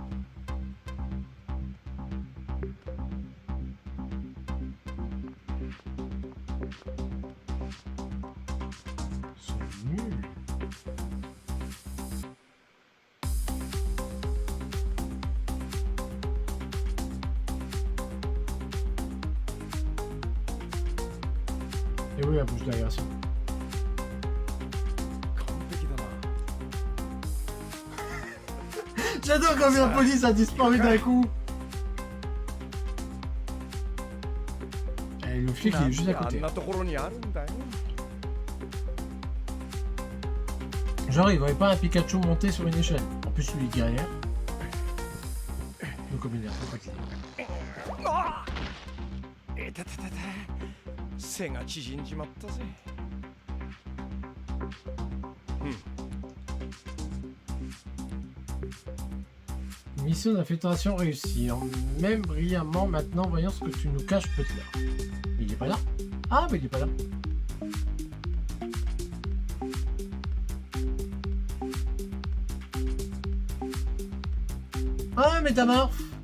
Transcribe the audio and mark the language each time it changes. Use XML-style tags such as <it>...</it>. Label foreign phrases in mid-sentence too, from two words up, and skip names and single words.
<fr>Ils sont nuls. Et oui, la bouche d'aération.</fr> <ja>完璧だな。</ja> <fr>J'adore quand la police a disparu d'un coup. Et le flic il est juste à</fr> <ja>あん</ja> <fr>côté.</fr> <ja>なところにあるんだよ。</ja> <fr>Genre il voyait pas un Pikachu monter sur une échelle. En plus lui il galère. Donc comme il est un peu fatigué.</fr> <ja>ああ、いたたたた。背が縮んじまったぜ。</ja> <fr>Mission d'infiltration réussie. On m'aime brillamment maintenant, voyons ce que tu nous caches peut-être. Il est pas là? Ah, mais il est pas là. Ah, métamorphe!</fr>